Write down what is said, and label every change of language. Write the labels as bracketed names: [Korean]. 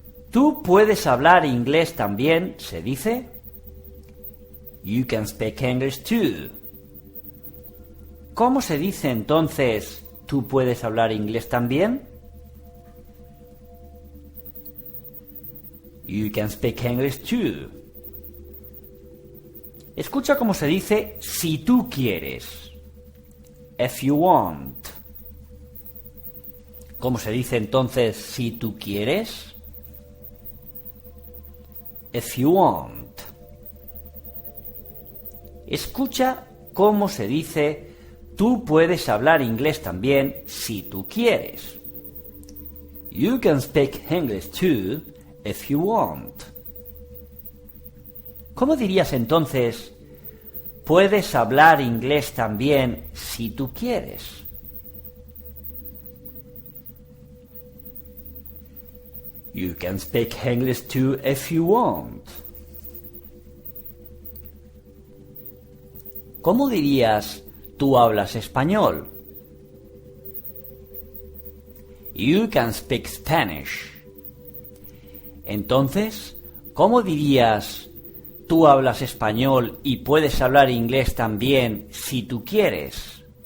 [Spanish] Tú puedes hablar inglés también, se dice [English] you can speak English too. [Spanish] ¿Cómo se dice entonces tú puedes hablar inglés también? [English] You can speak English too. [Spanish] Escucha cómo se dice si tú quieres. [English] If you want. [Spanish] ¿Cómo se dice entonces si tú quieres? [English] If you want. [Spanish] Escucha cómo se dice tú puedes hablar inglés también si tú quieres. [English] You can speak English too if you want. [Spanish] ¿Cómo dirías entonces puedes hablar inglés también si tú quieres? [English] You can speak English too if you want. [Spanish] ¿Cómo dirías tú hablas español? [English] You can speak Spanish. [Spanish] Entonces, ¿cómo dirías tú hablas español y puedes hablar inglés también si tú quieres?